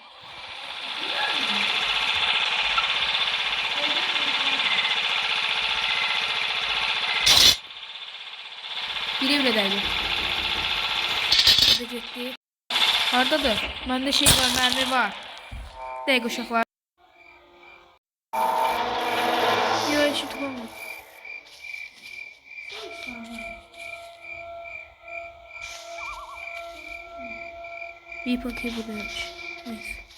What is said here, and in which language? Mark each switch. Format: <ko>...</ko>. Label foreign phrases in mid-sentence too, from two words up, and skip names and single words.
<tr>Biri bile derdi. Hadi gitti. Hardadır? Bende şey var, mermi var.</tr> <az>Dəqiq uşaqlar. Yox, işi tutulmur.</az> <tr>Bir paketi buradaymış. Neyse.</tr>